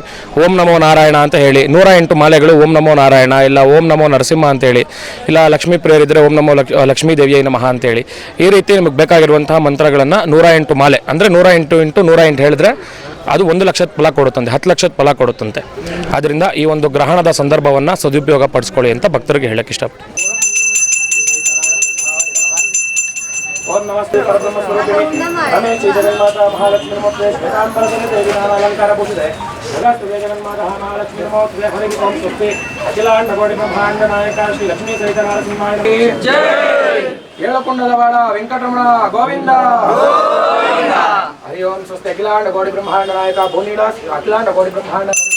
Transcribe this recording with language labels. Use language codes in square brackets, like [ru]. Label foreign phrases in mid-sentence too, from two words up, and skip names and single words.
[sa] ಓಂ ನಮೋ ನಾರಾಯಣ [kn] ಅಂತ ಹೇಳಿ 108 ಮಾಲೆಗಳು [sa] ಓಂ ನಮೋ ನಾರಾಯಣ, [kn] ಇಲ್ಲ [sa] ಓಂ ನಮೋ ನರಸಿಂಹ [kn] ಅಂತೇಳಿ, ಇಲ್ಲ ಲಕ್ಷ್ಮೀ ಪ್ರಿಯರಿದ್ದರೆ [sa] ಓಂ ನಮೋ ಲಕ್ಷ್ಮೀ ದೇವಿಯೈ ನಮಃ [kn] ಅಂತೇಳಿ, ಈ ರೀತಿ ನಿಮಗೆ ಬೇಕಾಗಿರುವಂತಹ ಮಂತ್ರಗಳನ್ನು 108 ಮಾಲೆ ಅಂದರೆ 108 × 108 ಹೇಳಿದ್ರೆ ಅದು 1 ಲಕ್ಷದ ಫಲ ಕೊಡುತ್ತಂತೆ, 10 ಲಕ್ಷದ ಫಲ ಕೊಡುತ್ತಂತೆ. ಆದ್ದರಿಂದ ಈ ಒಂದು ಗ್ರಹಣದ ಸಂದರ್ಭವನ್ನು ಸದುಪಯೋಗ ಪಡಿಸ್ಕೊಳ್ಳಿ ಅಂತ ಭಕ್ತರಿಗೆ ಹೇಳಕ್ಕೆ ಇಷ್ಟಪಡ್ತೀನಿ. [sa] ओम नमस्ते परब्रह्म स्वरूपिणी रमे श्री जगन्माता महालक्ष्मी नमोते श्वेतांबरधरे देवी नाम अलंकार भूषिते नमस्ते जगन्माता महालक्ष्मी नमोते हरि ओम स्वस्ति अखिलांड कोटि ब्रह्मांड नायका श्री लक्ष्मी सहित नरसिंहाय जय येळकोंडलवाड वेंकटरमण गोविंद गोविंद हरि ओम स्वस्ति अखिलांड कोटि ब्रह्मांड नायका भूनिवास अखिलांड कोटि ब्रह्मांड